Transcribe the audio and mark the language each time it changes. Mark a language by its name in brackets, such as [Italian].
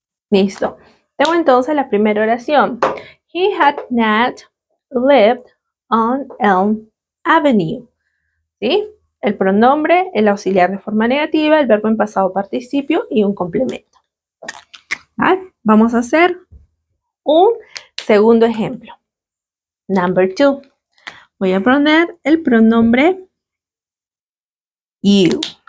[Spanish] Listo. Tengo entonces la primera oración. [English] He had not lived on Elm Avenue. [Spanish] ¿Sí? El pronombre, el auxiliar de forma negativa, el verbo en pasado participio y un complemento. ¿Vale? Vamos a hacer un segundo ejemplo. [English] Number 2. [Spanish] Voy a poner el pronombre you.